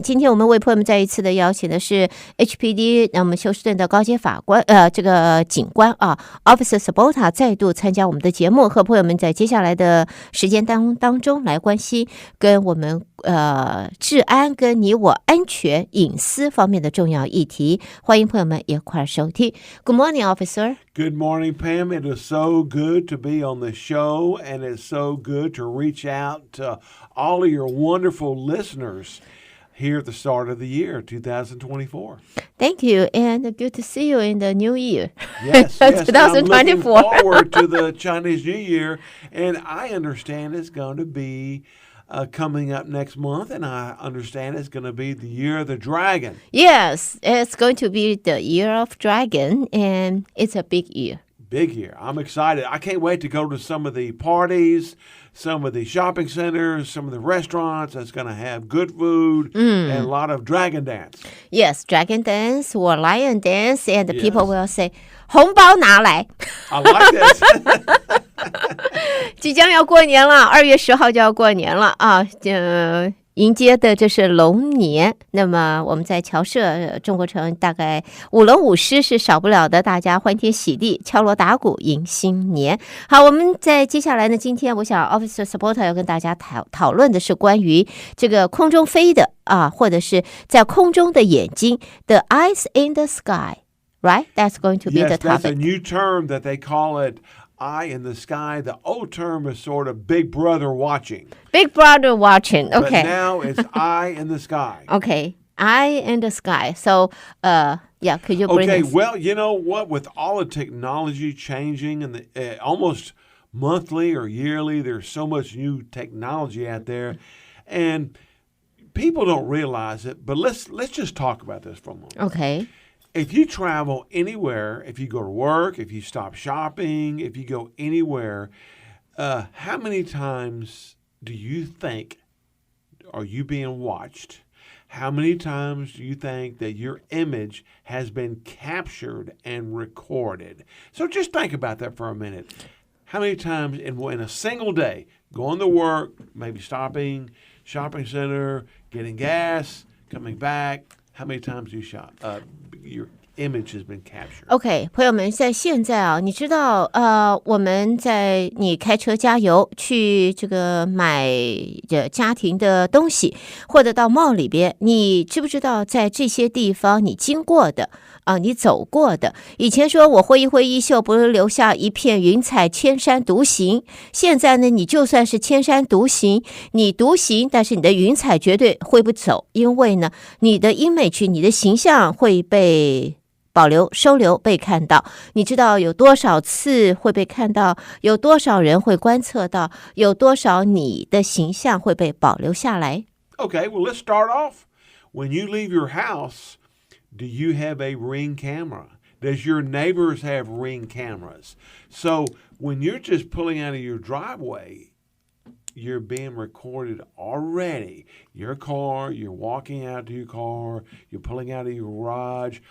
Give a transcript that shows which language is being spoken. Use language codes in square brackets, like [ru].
[zh] 今天我们为朋友们再一次的邀请的是 HPD 那么休斯顿的高阶法官这个警官啊 Officer Sabota 再度参加我们的节目，和朋友们在接下来的时间当中来关心跟我们治安跟你我安全隐私方面的重要议题，欢迎朋友们一块收听。 [en] Good morning, Officer. Good morning, Pam. It is so good to be on the show, and it's so good to reach out to all of your wonderful listeners here at the start of the year, 2024. Thank you, and good to see you in the new year. Yes, yes. 2024. I'm looking forward to the Chinese New Year, and I understand it's going to be coming up next month, and I understand it's going to be the Year of the Dragon. Yes, it's going to be the Year of Dragon, and it's a big year. Big year. I'm excited. I can't wait to go to some of the parties, some of the shopping centers, some of the restaurants that's going to have good food and a lot of dragon dance. Yes, dragon dance or lion dance, and the Yes. people will say, [zh] 红包拿来. [en] I like this. [zh] 即将要过年了，2月10号就要过年了啊！迎接的这是龙年，那么我们在侨社中国城大概舞龙舞狮是少不了的，大家欢天喜地，敲锣打鼓迎新年。好，我们在接下来呢，今天我想 Officer Sabota 要跟大家讨论的是关于这个空中飞的啊，或者是在空中的眼睛 ， [en] the eyes in the sky，right? That's going to be Yes, that's a topic. new term that they call it. Eye in the sky. The old term is sort of Big Brother watching. Big Brother watching. But Okay. now it's eye in the sky. Okay, eye in the sky. So, yeah, could you bring Okay, us? well, you know what? With all the technology changing and the, almost monthly or yearly, there's so much new technology out there, and people don't realize it. But let's just talk about this for a moment. Okay. If you travel anywhere, if you go to work, if you stop shopping, if you go anywhere, how many times do you think are you being watched? How many times do you think that your image has been captured and recorded? So just think about that for a minute. How many times in a single day, going to work, maybe stopping, shopping center, getting gas, coming back, how many times do you shop? Your image has been captured. [zh] OK， 朋友们，在现在啊，你知道我们在你开车加油去这个买家庭的东西，或者到 mall 里边，你知不知道在这些地方你经过的你走过的？以前说我挥一挥衣袖，不是留下一片云彩，千山独行。现在呢，你就算是千山独行，你独行，但是你的云彩绝对挥不走，因为呢，你的 image， 你的形象会被保留、收留、被看到。你知道有多少次会被看到？有多少人会观测到？有多少你的形象会被保留下来？ [en] Okay, well, let's start off. When you leave your house, do you have a Ring camera? Does your neighbors have Ring cameras? So when you're just pulling out of your driveway, you're being recorded already. Your car, you're walking out to your car, you're pulling out of your garage.